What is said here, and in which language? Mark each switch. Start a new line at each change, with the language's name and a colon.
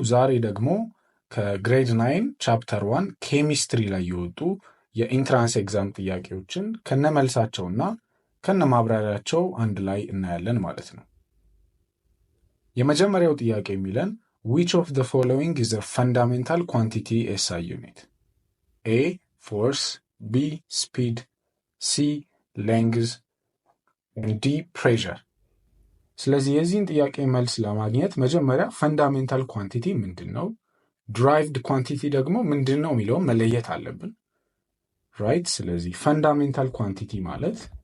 Amharic: ዛሬ ደግሞ ከግሬድ 9 ቻፕተር 1 ኬሚስትሪ ላይ የወጡ የኢንትራንስ ኤግዛም ጥያቄዎችን ከነመልሳቸውና ከነማብራሪያቸው አንድ ላይ እናያለን ማለት ነው። የመጀመሪያው ጥያቄ የሚለን
English: which of the following is a fundamental quantity SI unit? A force, B speed, C length, and D pressure.
Amharic: ስለዚህ የዚህን ጥያቄ መልስ ለማግኘት መጀመሪያ ፈንዳሜንታል ኳንቲቲ ምንድነው፣ ድራይቭድ ኳንቲቲ ደግሞ ምንድነው የሚለው መለየት አለብን። ራይት። ስለዚህ ፈንዳሜንታል ኳንቲቲ ማለት